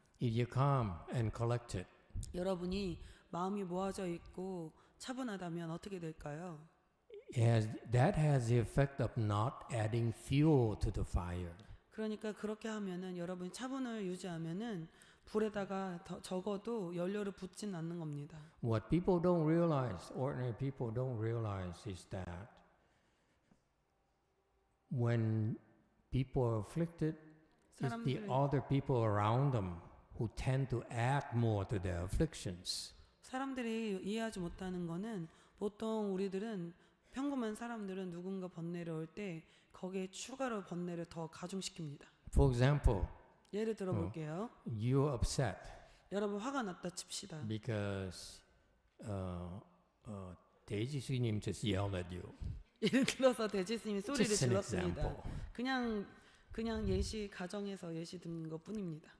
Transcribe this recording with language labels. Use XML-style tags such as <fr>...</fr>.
<en>If you're calm and collected,</en> <ko>여러분이 마음이 모아져 있고 차분하다면 어떻게 될까요?</ko> <en>that has the effect of not adding fuel to the fire.</en> <ko>그러니까 그렇게 하면은 여러분이 차분을 유지하면은 불에다가 적어도 연료를 붓진 않는 겁니다.</ko> <en>What people don't realize, ordinary people don't realize, is that when people are afflicted, it's the</en> <ko>사람들이-</ko> <en>other people around them who tend to add more to their afflictions.</en> <ko>사람들이 이해하지 못하는 거는 보통 우리들은 평범한 사람들은 누군가 번뇌를 올 때 거기에 추가로 번뇌를 더 가중시킵니다.</ko> <en>For example,</en> <ko>예를 들어 볼게요.</ko> <en>you're upset</en> <ko>여러분 화가 났다 칩시다.</ko> <en>because Daisy 스님 just yelled at you.</en> <ko>예를 들어서 대지 스님이 소리를</ko> <en>Just an</en> <ko>질렀습니다.</ko> <en>example.</en> <ko>그냥 예시 가정에서 예시 듣는 것뿐입니다.</ko>